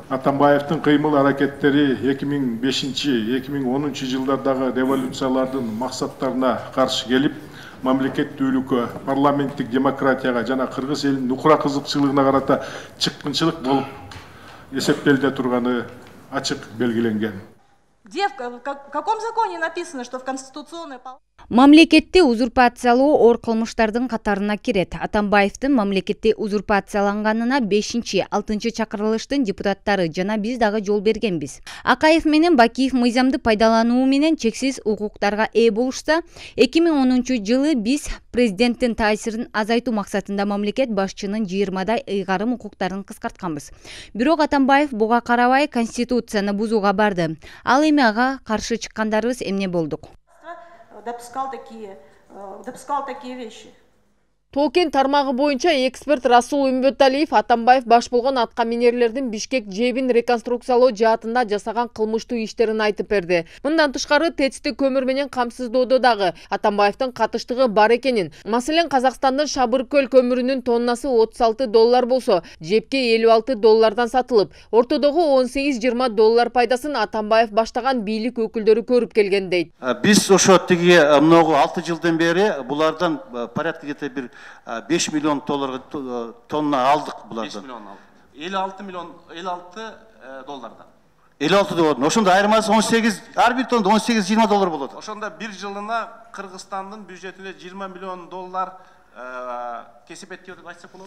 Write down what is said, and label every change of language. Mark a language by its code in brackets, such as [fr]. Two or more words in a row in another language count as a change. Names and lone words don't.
[ky] Атамбаевдин кыймыл аракеттери 2005-2010 жылдардагы революциялардын максаттарына каршы келип, мамлекеттүүлүккө, парламенттик демократияга жана кыргыз элинин нукура кызыкчылыгына карата чыккынчылык болуп эсептелине турганы ачык белгиленген. [ru] Где, в каком законе написано, что в Конституционной палате? [ky] Мамлекетти узурпациялоо оор кылмыштардын катарына кирет. Атамбаевдин мамлекетти узурпацияланганына 5-6 чакырылыштын депутаттары жана биз дагы жол бергенбиз. Акаев менен Бакиев мыйзамды пайдалануу менен чексиз укуктарга ээ болушса, 2010 жылы биз президенттин таасирин азайтуу максатында мамлекет башчынын 20дай ыйгарым укуктарын кыскартканбыз. Бирок Атамбаев буга карабай Конституцияны бузууга барды. Ал эми ага каршы чыккандарыбыз эмне болдук? [ru] Допускал такие вещи. [ky] Токен тармагы боюнча эксперт Расул Үмбөталиев Атамбаев баш болгон атка минерлердин Бишкек жебин реконструкциялоо жаатында жасаган кылмыштуу иштерин айтып берди. Мындан тышкары ТЭЦти көмүр менен камсыздоодо дагы Атамбаевдин катыштыгы бар экенин. Маселен, Казакстандын Шабыр-Көл көмүрүнүн тоннасы $36 болсо, жепке $56 сатылып, ортодогу $18-20 пайдасын Атамбаев баштаган бийлик өкүлдөрү көрүп келген дейт. Биз ошо тиги многу 6 жылдан бери булардан [ru] порядка где-то [ky] бир 5 миллион тонна алдык булардан. 56 миллион, 56 доллардан. 56 доллар. Ошондо айырмасы 18, ар бир тонна $18-20 болот. Ошондо бир жылына Кыргызстандын бюджетине $20 миллион кесепет деп айтсак болобу?